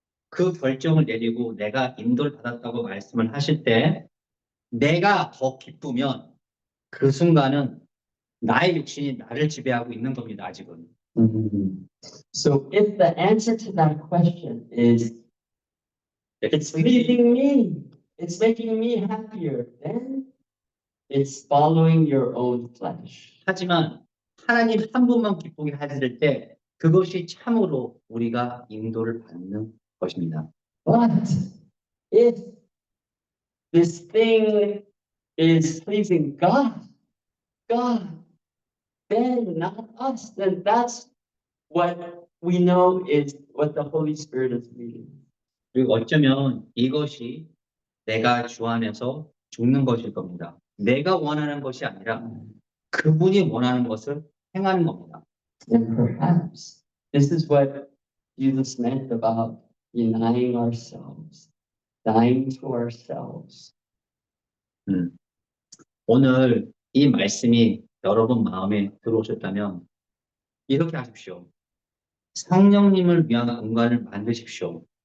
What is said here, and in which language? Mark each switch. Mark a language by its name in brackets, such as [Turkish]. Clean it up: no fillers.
[Korean] 그 결정을 내리고 내가 인도를 받았다고 말씀을 하실 때 내가 더 기쁘면 그 순간은 나의 육신이 나를 지배하고 있는 겁니다. 아직은. [English] So if the answer to that question is it's pleasing me, it's making me happier, then it's following your own flesh. [Korean] 하지만 하나님 한 분만 기쁘게 하실 때 그것이 참으로 우리가 인도를 받는 것입니다. [English] But if this thing is pleasing God, then not us, then that's what we know is what the Holy Spirit is leading. [Korean] 그리고 어쩌면 이것이 내가 주 안에서 죽는 것일 겁니다. 내가 원하는 것이 아니라 그분이 원하는 것을 행하는 겁니다. [English] And perhaps this is what Jesus meant about denying ourselves, dying to ourselves. [Korean] 오늘 이 말씀이 여러분 마음에 들어오셨다면 이렇게 하십시오. 성령님을 위한 공간을 만드십시오.